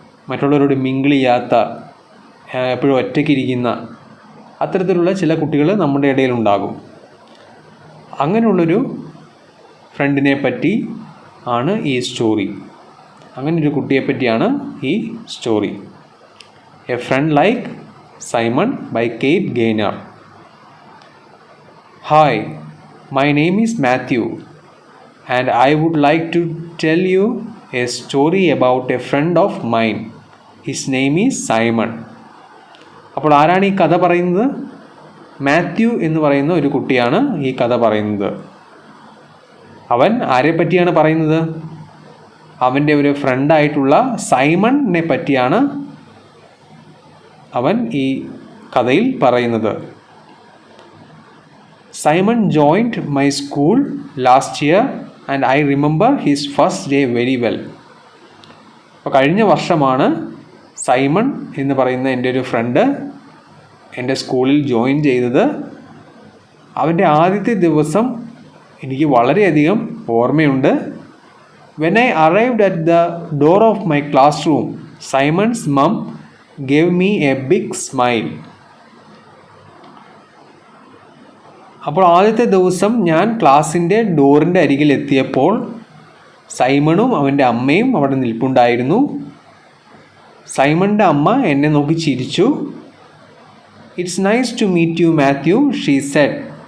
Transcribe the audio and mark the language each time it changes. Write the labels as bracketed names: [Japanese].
[Malayalam] മറ്റുള്ളവരോട് മിങ്കിൾ ചെയ്യാത്ത, എപ്പോഴും ഒറ്റയ്ക്കിരിക്കുന്ന അത്തരത്തിലുള്ള ചില കുട്ടികൾ നമ്മുടെ ഇടയിലുണ്ടാകും. അങ്ങനെയുള്ളൊരു ഫ്രണ്ടിനെ പറ്റി ആണ് ഈ സ്റ്റോറി. അങ്ങനൊരു കുട്ടിയെ പറ്റിയാണ് ഈ story. [English] A friend like Simon by Kate Gaynor. Hi, my name is Matthew and I would like to tell you a story about a friend of mine. His name is Simon. [Malayalam] അപ്പോൾ ആരാണ് ഈ കഥ പറയുന്നത്? മാത്യു എന്ന് പറയുന്ന ഒരു കുട്ടിയാണ് ഈ കഥ പറയുന്നത്. അവൻ ആരെ പറ്റിയാണ് പറയുന്നത്? അവൻ്റെ ഒരു ഫ്രണ്ടായിട്ടുള്ള സൈമണിനെ പറ്റിയാണ് അവൻ ഈ കഥയിൽ പറയുന്നത്. [English] Simon joined my school last year and I remember his first day very well. [Malayalam] അപ്പോൾ കഴിഞ്ഞ വർഷമാണ് സൈമൺ എന്ന് പറയുന്ന എൻ്റെ ഒരു ഫ്രണ്ട് എൻ്റെ സ്കൂളിൽ ജോയിൻ ചെയ്തത്. അവൻ്റെ ആദ്യത്തെ ദിവസം എനിക്ക് വളരെയധികം ഓർമ്മയുണ്ട്. [English] When I arrived at the door of my classroom, Simon's mom gave me a big smile. [Malayalam] അപ്പോൾ ആദ്യത്തെ ദിവസം ഞാൻ ക്ലാസ്സിൻ്റെ ഡോറിൻ്റെ അരികിൽ എത്തിയപ്പോൾ സൈമണും അവൻ്റെ അമ്മയും അവിടെ നിൽപ്പുണ്ടായിരുന്നു. സൈമണിൻ്റെ അമ്മ എന്നെ നോക്കി ചിരിച്ചു. [English] It's nice to meet you Matthew, she said.